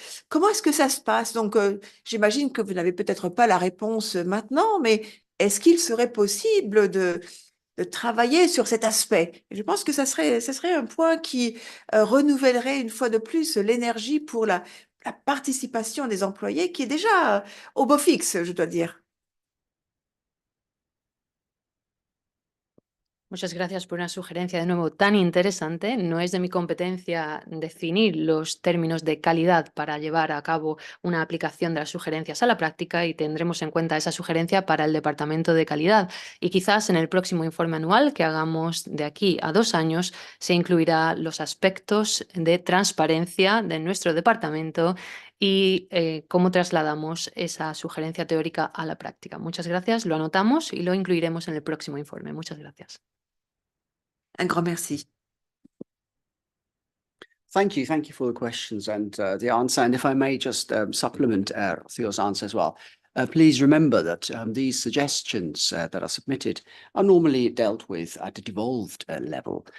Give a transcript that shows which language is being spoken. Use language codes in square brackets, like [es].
[fr] Comment est-ce que ça se passe? Donc, j'imagine que vous n'avez peut-être pas la réponse maintenant, mais est-ce qu'il serait possible de travailler sur cet aspect? Et je pense que ça serait un point qui renouvellerait une fois de plus l'énergie pour la participation des employés qui est déjà au beau fixe, je dois dire. [es] Muchas gracias por una sugerencia de nuevo tan interesante. No es de mi competencia definir los términos de calidad para llevar a cabo una aplicación de las sugerencias a la práctica y tendremos en cuenta esa sugerencia para el departamento de calidad. Y quizás en el próximo informe anual que hagamos de aquí a 2 años se incluirá los aspectos de transparencia de nuestro departamento y cómo trasladamos esa sugerencia teórica a la práctica. Muchas gracias, lo anotamos y lo incluiremos en el próximo informe. Muchas gracias. [fr] Un grand merci. [en] Thank you for the questions and the answer. And if I may just supplement Theo's answer as well. Please remember that these suggestions that are submitted are normally dealt with at a devolved level.